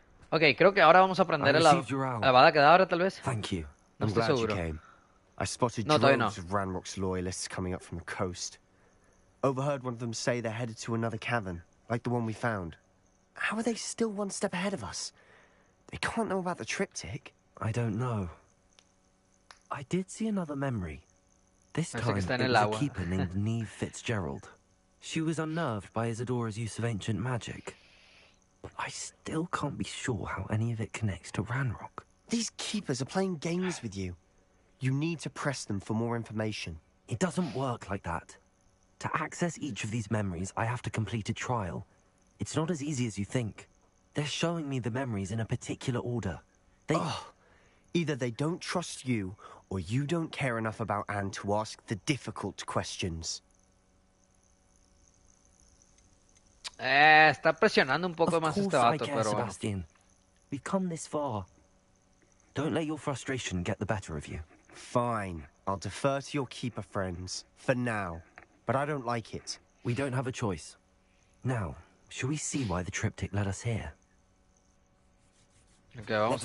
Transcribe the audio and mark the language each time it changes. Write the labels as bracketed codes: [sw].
[es] Ok, creo que ahora vamos a aprender la Avada Kedavra, tal vez. No estoy seguro. [en] I spotted No, droves of Ranrock's loyalists coming up from the coast. Overheard one of them say they're headed to another cavern, like the one we found. How are they still one step ahead of us? They can't know about the triptych. I don't know. I did see another memory. This time, it was a keeper named Neve Fitzgerald. She was unnerved by Isadora's use of ancient magic. But I still can't be sure how any of it connects to Ranrock. These keepers are playing games with you. You need to press them for more information. It doesn't work like that. To access each of these memories, I have to complete a trial. It's not as easy as you think. They're showing me the memories in a particular order. Either they don't trust you, or you don't care enough about Anne to ask the difficult questions. [es] Está presionando un poco más este vato, pero [en] Sebastian. We've come this far. Don't let your frustration get the better of you. Fine. I'll defer to your keeper friends, for now. But I don't like it. We don't have a choice. Now, shall we see why the triptych led us here? [es] Okay, vamos